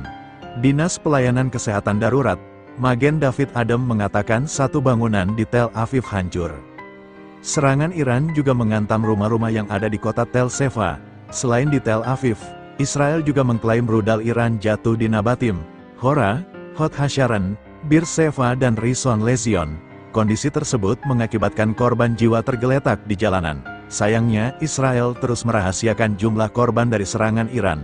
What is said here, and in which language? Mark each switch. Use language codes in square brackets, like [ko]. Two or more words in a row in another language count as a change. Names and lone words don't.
[id] Dinas Pelayanan Kesehatan Darurat, Magen David Adom mengatakan satu bangunan di Tel Aviv hancur. Serangan Iran juga menghantam rumah-rumah yang ada di kota Tel Sheva. Selain di Tel Aviv, Israel juga mengklaim rudal Iran jatuh di Nabatim, Hora, Hod Hasharon, Bir Sheva dan Rishon Lezion. Kondisi tersebut mengakibatkan korban jiwa tergeletak di jalanan. Sayangnya, Israel terus merahasiakan jumlah korban dari serangan Iran.